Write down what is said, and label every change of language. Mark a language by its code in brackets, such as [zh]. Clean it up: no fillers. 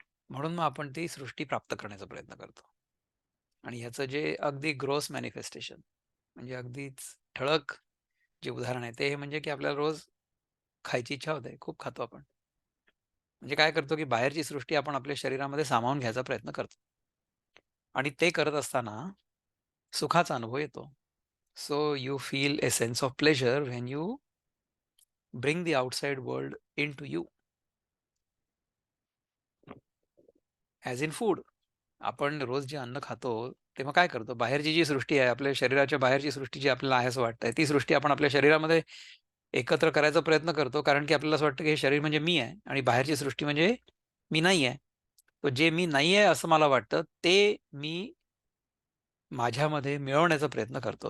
[mr] म्हणून मग आपण ती सृष्टी प्राप्त करण्याचा प्रयत्न करतो. आणि ह्याचं जे अगदी [en] gross manifestation, [mr] म्हणजे अगदीच ठळक जे उदाहरण आहे ते हे म्हणजे की आपल्याला रोज खायची इच्छा होते, खूप खातो आपण. म्हणजे काय करतो की बाहेरची सृष्टी आपण आपल्या शरीरामध्ये सामावून घ्यायचा प्रयत्न करतो आणि ते करत असताना सुखाचा अनुभव येतो. [en] So you feel a sense of pleasure when you bring the outside world into you as in food. [mr] आपण रोज जे अन्न खातो तेव्हा काय करतो, बाहेरची जी सृष्टी आहे, आपल्या शरीराच्या बाहेरची सृष्टी जी आपल्याला आहे असं वाटतंय, ती सृष्टी आपण आपल्या शरीरामध्ये एकत्र करायचा प्रयत्न करतो, कारण की आपल्याला असं वाटतं की हे शरीर म्हणजे मी आहे आणि बाहेरची सृष्टी म्हणजे मी नाही आहे. तर जे मी नाही आहे असं मला वाटतं ते मी माझ्यामध्ये मिळवण्याचा प्रयत्न करतो.